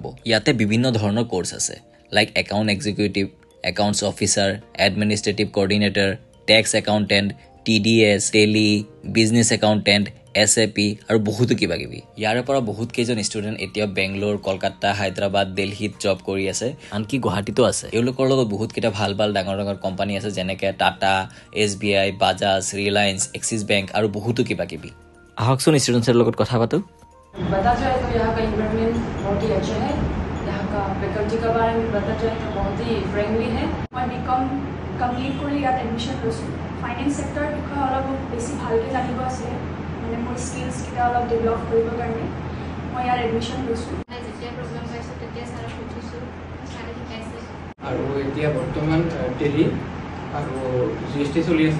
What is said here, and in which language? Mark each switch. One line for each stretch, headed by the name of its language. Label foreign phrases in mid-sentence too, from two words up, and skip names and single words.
Assamese: ইয়াতে বিভিন্ন ধৰণৰ কোৰ্চ আছে,
English: like account executive, accounts officer, administrative coordinator, tax accountant, TDS, Tally, business accountant, SAP
Assamese: আৰু বহুতো কিবা কিবি। ইয়াৰে পৰা বহুত কেইজন ষ্টুডেণ্ট এতিয়া বেংগলোৰ, কলকাতা, হায়দৰাবাদ, দিল্লীত জব কৰি আছে, আনকি গুৱাহাটীতো আছে। এওঁলোকৰ লগত বহুত কেইটা ভাল ভাল ডাঙৰ ডাঙৰ কোম্পানী আছে, যেনেকৈ টাটা, SBI, বাজাজ, ৰিলায়েন্স, এক্সিছ বেংক আৰু বহুতো কিবা কিবি। আহকচোন ষ্টুডেণ্টছৰ লগত কথা পাতোঁ।
Hindi: बता जाए तो यहाँ का इन्वायरमेंट बहुत ही अच्छा है। यहाँ का फैकल्टी के बारे में बता जाए तो बहुत ही फ्रेंडली है। मैं BCom कम्प्लीट कर ইয়াত एडमिशन লৈছোঁ।
Assamese: ফাইনেন্স সেক্টৰ বিষয়ে অলপ বেছি ভালকৈ জানিব আছে, মানে মোৰ স্কিলছকেইটা অলপ ডেভেলপ কৰিবৰ কাৰণে মই ইয়াত এডমিশ্যন লৈছোঁ। যেতিয়া প্ৰগ্ৰাম পাইছোঁ তেতিয়া ছাৰক সুধিছোঁ, ছাৰে শিকাইছে। আৰু এতিয়া বৰ্তমান টেলি আৰু GST চলি আছে।